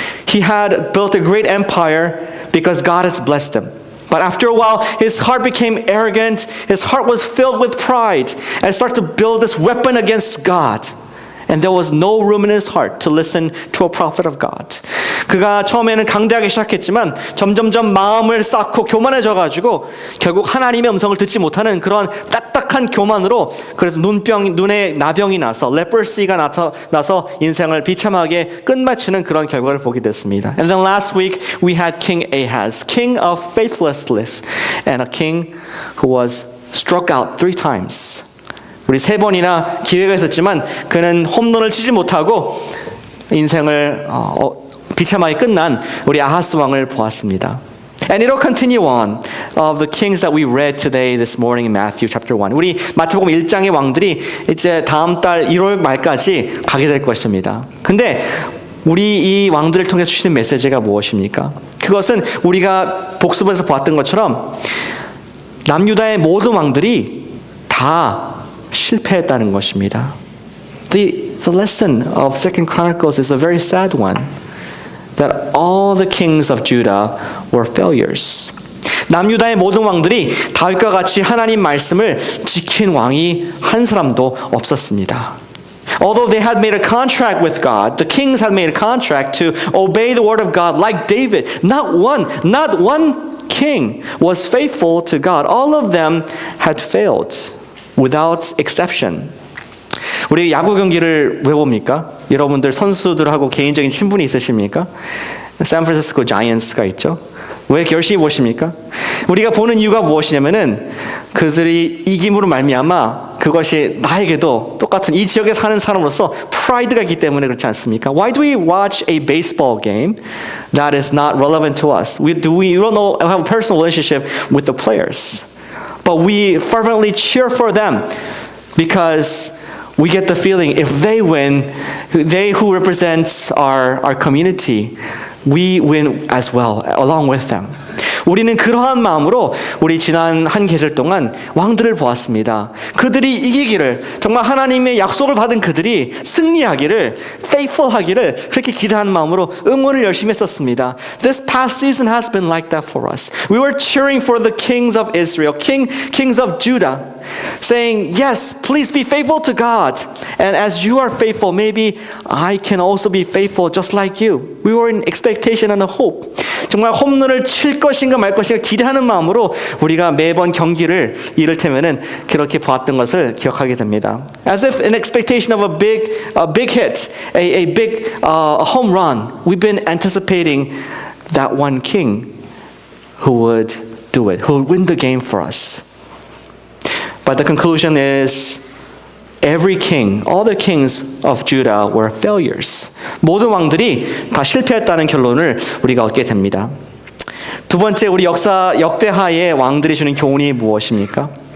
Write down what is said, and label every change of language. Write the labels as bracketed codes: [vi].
[en] He had built a great empire because God has blessed him. But after a while, his heart became arrogant. His heart was filled with pride and started to build this weapon against God. And there was no room in his heart to listen to a prophet of God. [ko] 그가 처음에는 강대하게 시작했지만 점점점 마음을 쌓고 교만해져가지고 결국 하나님의 음성을 듣지 못하는 그런 딱딱한 교만으로 그래서 눈에 나병이 나서 leprosy가 나서 인생을 비참하게 끝마치는 그런 결과를 보게 됐습니다. [en] And then last week we had King Ahaz, king of faithlessness, and a king who was struck out 3 times. [ko] 우리 3번이나 기회가 있었지만 그는 홈런을 치지 못하고 인생을 비참하게 끝난 우리 아하스 왕을 보았습니다. [en] And it'll continue on of the kings that we read today this morning in Matthew chapter 1. [ko] 우리 마태복음 1장의 왕들이 이제 다음 달 1월 말까지 가게 될 것입니다. 근데 우리 이 왕들을 통해 주시는 메시지가 무엇입니까? 그것은 우리가 복습에서 보았던 것처럼 남유다의 모든 왕들이 다 실패했다는 것입니다. [en] The lesson of 2 Chronicles is a very sad one. That all the kings of Judah were failures. [ko] 남유다의 모든 왕들이 다윗과 같이 하나님 말씀을 지킨 왕이 한 사람도 없었습니다. [en] Although they had made a contract with God, the kings had made a contract to obey the word of God like David. Not one king was faithful to God. All of them had failed without exception. [ko] 우리 야구 경기를 왜 봅니까? 여러분들 선수들하고 개인적인 친분이 있으십니까? 샌프란시스코 자이언츠가 있죠. 왜 열심히 보십니까? 우리가 보는 이유가 무엇이냐면은 그들이 이김으로 말미암아 그것이 나에게도 똑같은 이 지역에 사는 사람으로서 프라이드가 있기 때문에 그렇지 않습니까? [en] Why do we watch a baseball game that is not relevant to us? We don't know, have a personal relationship with the players, but we fervently cheer for them because we get the feeling if they win, they who represents our community, we win as well, along with them. [ko] 우리는 그러한 마음으로 우리 지난 한 계절 동안 왕들을 보았습니다. 그들이 이기기를, 정말 하나님의 약속을 받은 그들이 승리하기를, faithful하기를 그렇게 기대하는 마음으로 응원을 열심히 했었습니다. [en] This past season has been like that for us. We were cheering for the kings of Israel, kings of Judah, saying, yes, please be faithful to God. And as you are faithful, maybe I can also be faithful just like you. We were in expectation and a hope. [ko] 정말 홈런을 칠 것인가 말 것인가 기대하는 마음으로 우리가 매번 경기를 이를테면은 그렇게 보았던 것을 기억하게 됩니다. [en] As if in expectation of a big hit, a big home run, we've been anticipating that one king who would do it, who would win the game for us. But the conclusion is every king, all the kings of Judah were failures. [ko] 모든 왕들이 다 실패했다는 결론을 우리가 얻게 됩니다. 두 번째, 우리 역대하의 왕들이 주는 교훈이 무엇입니까?